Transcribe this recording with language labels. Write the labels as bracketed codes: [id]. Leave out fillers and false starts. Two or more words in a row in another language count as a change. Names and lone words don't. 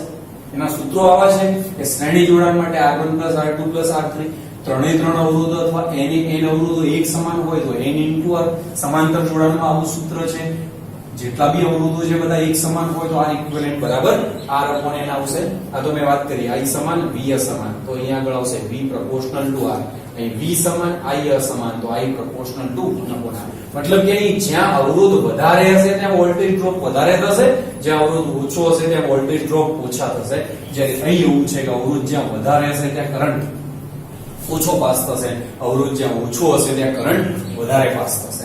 [gu] એના સૂત્રો આવા છે કે શ્રેણી જોડાણ માટે R1 R2 R3 ત્રણે ત્રણ અવરોધો અથવા n અવરોધો એક સમાન હોય તો n * R. સમાંતર જોડાણમાં આવું સૂત્ર છે. જેટલા બી અવરોધો છે બધા એક સમાન હોય તો [en] R equivalent [gu] બરાબર R/n આવશે. આ તો મેં વાત કરી I સમાન V અસમાન, તો અહીંયા આગળ આવશે [en] V proportional to R. [gu] અહીં V સમાન I અસમાન, તો [en] I proportional to 1/R. [gu] મતલબ કે અહીં જ્યાં અવરોધ વધારે હશે ત્યાં [en] voltage drop [gu] વધારે થશે, જ્યાં અવરોધ ઓછો હશે ત્યાં [en] voltage drop [gu] ઓછા થશે. જ્યારે અહીં એવું છે કે અવરોધ જ્યાં વધારે હશે ત્યાં કરંટ ઓછો પાસ થશે, અવરોધ જ્યાં ઓછો હશે ત્યાં કરંટ વધારે પાસ થશે.